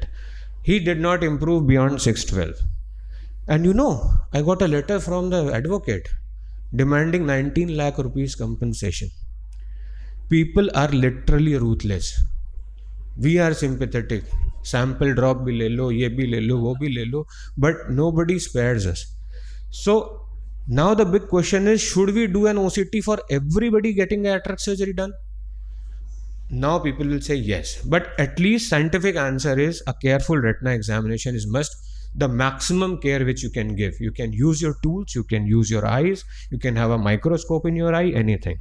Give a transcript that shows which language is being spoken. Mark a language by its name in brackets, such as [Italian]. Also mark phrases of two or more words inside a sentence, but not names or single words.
[English] He did not improve beyond 612. And you know, I got a letter from the advocate demanding 19 lakh rupees compensation. People are literally ruthless. We are sympathetic. Sample drop [Hindi] भी ले लो, ये भी ले लो, वो भी ले लो, [English] but nobody spares us. So Now the big question is, should we do an OCT for everybody getting cataract surgery done? Now people will say yes, but at least scientific answer is a careful retina examination is must, the maximum care which you can give. You can use your tools, you can use your eyes, you can have a microscope in your eye, anything.